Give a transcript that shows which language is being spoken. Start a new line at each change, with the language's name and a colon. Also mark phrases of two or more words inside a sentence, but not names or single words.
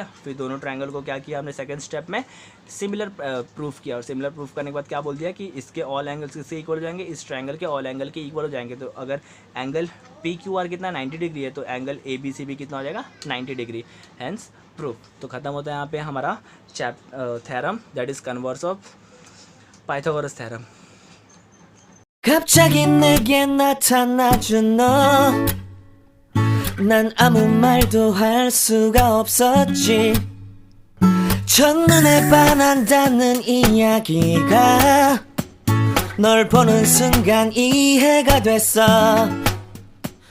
Hindi: फिर दोनों ट्रायंगल को क्या किया हमने,
English: second step
Hindi: में
English: similar proof
Hindi: किया, और
English: similar proof
Hindi: करने के बाद क्या बोल दिया कि इसके
English: all angles
Hindi: किससे इक्वल हो जाएंगे, इस ट्रायंगल के
English: all angle
Hindi: के इक्वल हो जाएंगे। तो अगर
English: angle PQR
Hindi: कितना 90 डिग्री है तो
English: angle ABC
Hindi: भी कितना हो जाएगा, 90 डिग्री,
English: hence proof.
Hindi: तो खत्म होता है यहाँ पे हमारा
English: theorem that is converse of Pythagoras theorem.
Korean: 갑자기 내게 나타나준 너, 난 아무 말도 할 수가 없었지. 첫눈에 반한다는 이야기가 널 보는 순간 이해가 됐어.